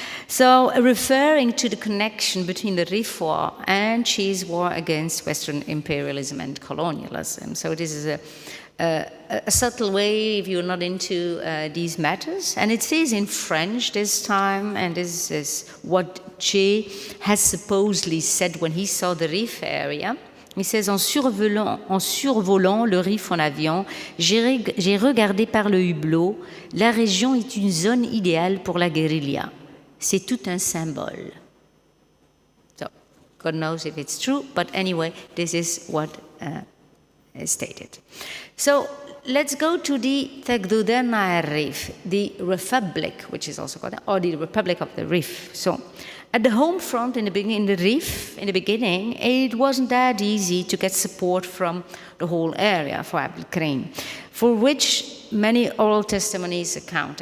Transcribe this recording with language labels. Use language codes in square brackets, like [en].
[en] So, referring to the connection between the Rif War and Che's war against Western imperialism and colonialism. So, this is a subtle way if you're not into these matters. And it says in French this time, and this is what Che has supposedly said when he saw the Rif area. [fr] He says, en survolant le Rif en avion, j'ai regardé par le hublot, la région est une zone idéale pour la guérilla. C'est tout un symbole. [en] So, God knows if it's true, but anyway, this is what is stated. So, let's go to the Tegdudena Rif, the Republic, which is also called, or the Republic of the Rif. So, at the home front in the Rif, in the beginning, it wasn't that easy to get support from the whole area for Abdelkrim, for which many oral testimonies account.